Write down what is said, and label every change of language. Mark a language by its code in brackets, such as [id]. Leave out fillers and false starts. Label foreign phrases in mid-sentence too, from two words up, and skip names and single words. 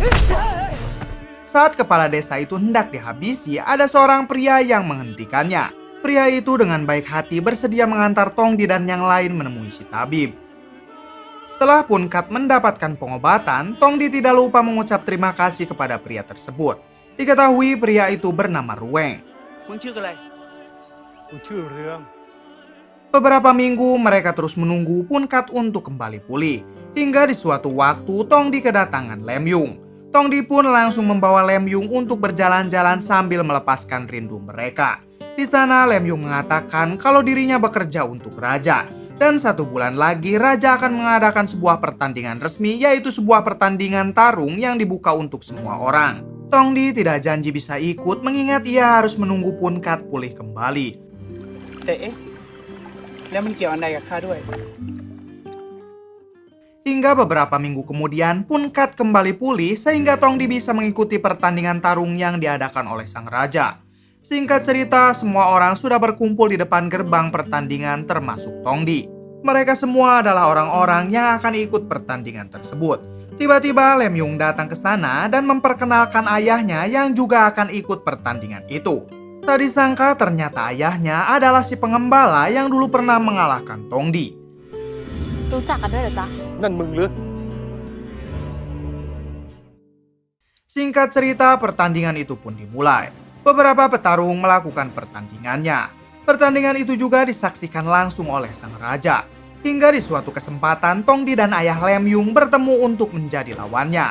[id] Saat kepala desa itu hendak dihabisi, ada seorang pria yang menghentikannya. Pria itu dengan baik hati bersedia mengantar Tongdi dan yang lain menemui si tabib. Setelah Punkat mendapatkan pengobatan, Tongdi tidak lupa mengucap terima kasih kepada pria tersebut. Diketahui pria itu bernama Rueng. [th] มึงชื่ออะไร กูชื่อเรือง [id] Beberapa minggu mereka terus menunggu Punkat untuk kembali pulih. Hingga di suatu waktu Tongdi kedatangan Lem Yung. Tongdi pun langsung membawa Lem Yung untuk berjalan-jalan sambil melepaskan rindu mereka. Di sana Lem Yung mengatakan kalau dirinya bekerja untuk raja. Dan 1 bulan lagi raja akan mengadakan sebuah pertandingan resmi, yaitu sebuah pertandingan tarung yang dibuka untuk semua orang. Tongdi tidak janji bisa ikut mengingat ia harus menunggu Punkat pulih kembali. [th] แต่เอ๊ะแล้วมันเกี่ยวอะไรกับข้าด้วย [id] Hingga beberapa minggu kemudian Punkat kembali pulih sehingga Tongdi bisa mengikuti pertandingan tarung yang diadakan oleh sang raja. Singkat cerita, semua orang sudah berkumpul di depan gerbang pertandingan termasuk Tongdi. Mereka semua adalah orang-orang yang akan ikut pertandingan tersebut. Tiba-tiba Lem Yung datang ke sana dan memperkenalkan ayahnya yang juga akan ikut pertandingan itu. Tak disangka ternyata ayahnya adalah si pengembala yang dulu pernah mengalahkan Tongdi. [th] รู้จักกันด้วยเหรอจ๊ะ นั่นมึงหรือ [id] Singkat cerita, pertandingan itu pun dimulai. Beberapa petarung melakukan pertandingannya. Pertandingan itu juga disaksikan langsung oleh sang raja. Hingga di suatu kesempatan, Tongdi dan ayah Lem Yung bertemu untuk menjadi lawannya.